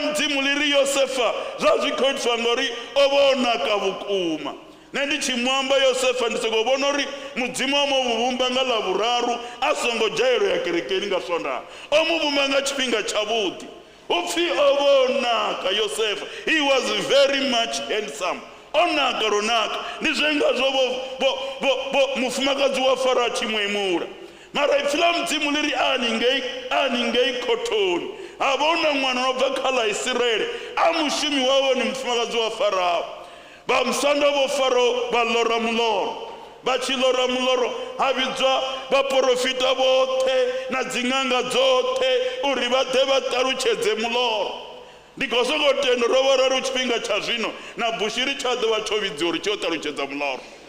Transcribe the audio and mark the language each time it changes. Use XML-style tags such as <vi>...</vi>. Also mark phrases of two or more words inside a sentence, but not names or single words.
<ve>mudzimu ḽi ri Yosefa zwa zwi khou itiswa ngori o vha o naka vhukuma nṋe ndi tshi muamba Yosefa ndi sokou vhona uri mudzimu o mu vhumba nga ḽavhuraru a songo dzhaelo ya kerekeni nga Swondaha o mu vhumba nga tshifhinga tshavhuḓi upfhi o vha o naka Yosefa</ve> <en>he was very much handsome</en> <ve>o naka ro naka ndi zwe ngazwo mufumakadzi wa Farao a tshi mu emula mara ipfila mudzimu ḽi ri aningei khothoni ha vha hu na ṅwana no bva kha ḽa Israele a mushumi wawe ni mufumakadzi wa Farao vha musanda vho Farao vha ḽora muloro vha tshi ḽora muloro ha vhidzwa vhaprofita vhoṱhe na dziṅanga dzoṱhe uri vha ḓe vha ṱalutshedze muloro ndi khou sokou tenda ro vha ro ri tshifhinga tsha zwino na bushiri tsha ḓo vha tsho vhidziwa uri tshi yo ṱalutshedza muloro</ve>